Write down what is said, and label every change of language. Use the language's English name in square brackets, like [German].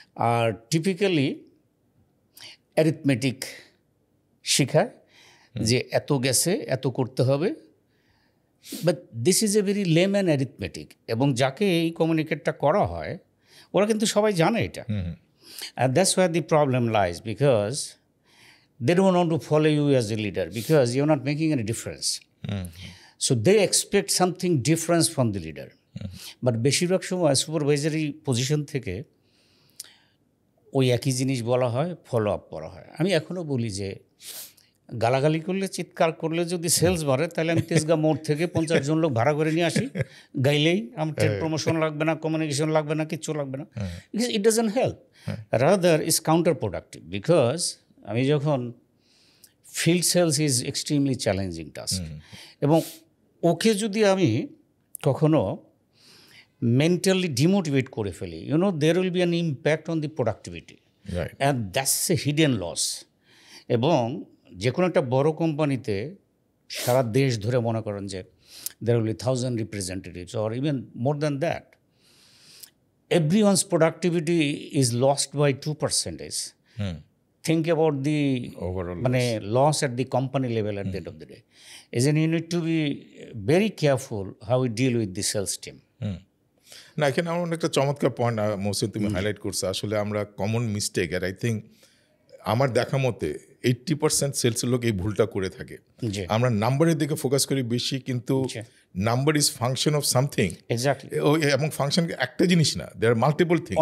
[Bangla] আর typically arithmetic শেখায় যে এত গেছে এত করতে হবে, [English] but this is a very layman arithmetic, [Bangla] এবং যাকে এই কমিউনিকেটটা করা হয় ওরা কিন্তু সবাই জানে এটা। [English] And that's where the problem lies, because they don't want to follow you as a leader because you're not making any difference. So they expect something different from the leader. [Bangla] But বেশিরভাগ সময় supervisory position থেকে ওই একই জিনিস বলা হয়, follow up করা হয়। আমি এখনও বলি যে গালাগালি করলে, চিৎকার করলে যদি সেলস বাড়ে, তাহলে আমি তেজগাঁ মোড় থেকে 50 জন লোক ভাড়া করে নিয়ে আসি, গাইলেই আমার ট্রেড প্রমোশন লাগবে না, কমিউনিকেশন লাগবে না, কিচ্ছু লাগবে না। [English] Because it doesn't help, rather is counterproductive. Because [Bangla] আমি যখন [English] field sales is extremely challenging task, [Bangla] এবং ওকে যদি আমি কখনো মেন্টালি ডিমোটিভেট করে ফেলি, [English] There will be an impact on the productivity, and that's a hidden loss. [Bangla] এবং যে কোনো একটা বড় কোম্পানিতে সারা দেশ ধরে মনে করেন যে [English] there will be 1000 representatives or even more than that. Everyone's productivity is lost by 2%. Think about the overall loss at the company level at the end of the day. Isn't you need to be very careful how we deal with the sales team. [Bangla] না, এখানে আমার একটা চমৎকার point Mohsin তুমি highlight করছো। আসলে আমরা common mistake, আর [English] I think [Bangla] আমার দেখা মতে 80% সেলসের লোক এই ভুলটা করে থাকে। আমরা নাম্বারের দিকে ফোকাস করি বেশি, কিন্তু [English] Number is function of something. Exactly. [Bangla] এবং ফাংশন একটা জিনিস না, [English] there are multiple things,